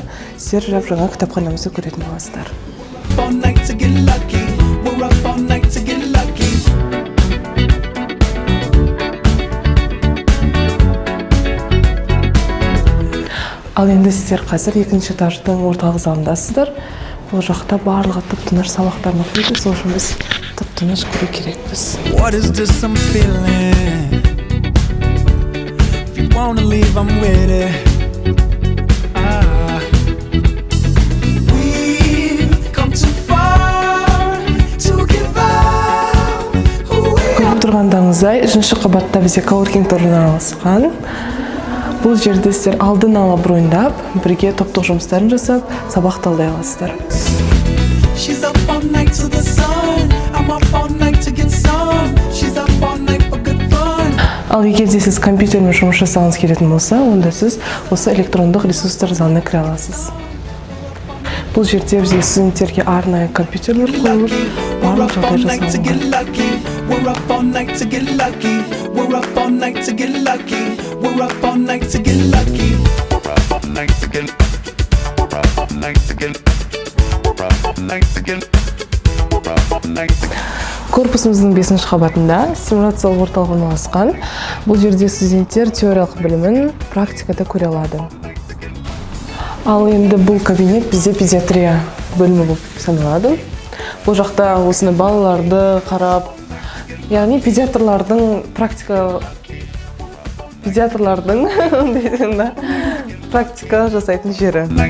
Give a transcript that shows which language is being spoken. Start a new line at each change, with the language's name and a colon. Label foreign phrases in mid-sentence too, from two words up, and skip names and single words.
Kazakh: Сіздер жап-жаңа кітапханамызды көретін боласыздар. Ал енді сіздер қазір екінші этаждың орталық залындасыздар. Бұл жақта барлығы тып-тыныш сабақтарын оқиды. Сол үшін біз тып-тыныш көру керекпіз.
English: What is this I'm feeling? If you wanna leave, I'm with it. We've come too far to give up.
Kazakh: Көріп тұрғандарыңыздай, 3-ші қабатта бізде коворкинг орналасқан. Бұл жерде сіздер алдын ала броньдап, бірге топтық жұмыстарын жасап, сабақ талдай аласыздар.
English: She's up all night to the sun. I'm up all night to get some. She's up all night for good fun.
Kazakh: Ал егер де сіз компьютермен жұмыс жасағыңыз келетін болса, онда сіз осы электрондық ресурстар залына кіре аласыз. Бұл жерде бізде студенттерге арнайы компьютерлер қойылып, барлық жағдай жасалынған.
English: We're up all night to get lucky. We're up all night to get lucky. We're up all night to get lucky. We're up all night to get. We're up all night to get. We're up all night to get. We're up all night to get.
Kazakh: Корпусымыздың 5-ші қабатында симуляциялық орталық орналасқан. Бұл жерде студенттер теориялық білімін практикада көре алады. Ал енді бұл кабинет бізде педиатрия бөлімі болып саналады. Бұл жақта осыны балаларды қарап, яғни педиатрлардың практика жасайтын жері.